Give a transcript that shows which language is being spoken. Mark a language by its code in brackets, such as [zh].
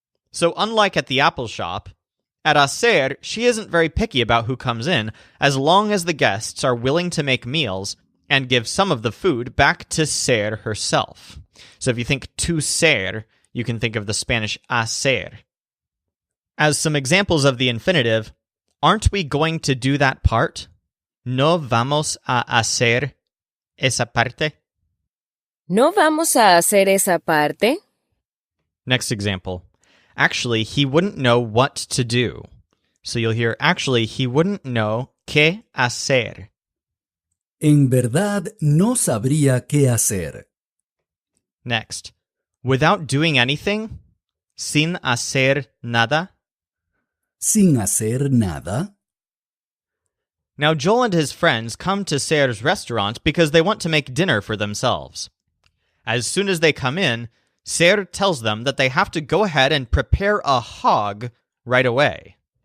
[en] So unlike at the apple shop, at Hacer, she isn't very picky about who comes in, as long as the guests are willing to make meals and give some of the food back to Hacer herself. So if you think to ser, you can think of the Spanish hacer. As some examples of the infinitive, aren't we going to do that part? [es] No vamos a hacer esa parte. ¿No vamos a hacer esa parte? [en] Next example. Actually, he wouldn't know what to do. So you'll hear, actually, he wouldn't know qué hacer. [es] En verdad no sabría qué hacer. [en] Next. Without doing anything? [es] Sin hacer nada? Sin hacer nada. [en] Now, Joel and his friends come to Hacer's restaurant because they want to make dinner for themselves. As soon as they come in, Hacer tells them that they have to go ahead and prepare a hog right away.